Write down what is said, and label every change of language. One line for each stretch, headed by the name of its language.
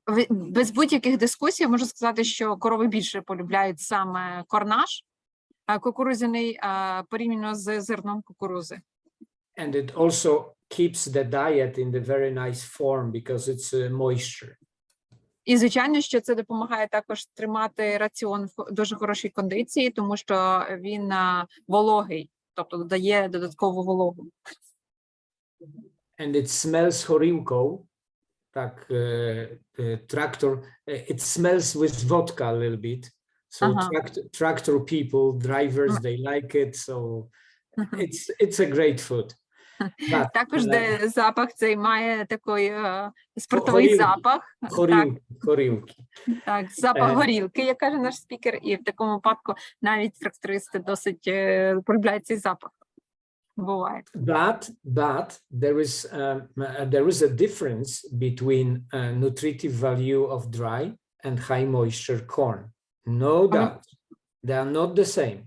Ukrainian: Без будь-яких дискусій можу сказати, що корови більше полюбляють саме корнаж кукурудзяний порівняно з зерном кукурузи.
English: And it also keeps the diet in the very nice form because it's moisture.
Ukrainian: І, звичайно, що це допомагає також тримати раціон в дуже хорошій кондиції, тому що він вологий, тобто додає додаткову вологу.
English: And it smells
Ukrainian: горілкою. Так,
English: tractor, it smells with vodka a little bit. So tractor people, drivers, they like it. So it's a great food. But,
Ukrainian: також де запах цей має такий спиртовий запах. Горілки. Так, запах горілки, як каже наш спікер, і в такому випадку навіть трактористи досить полюбляють цей запах. Буває.
English: But there is a difference between nutritive value of dry and high moisture corn. No doubt. They are not the same.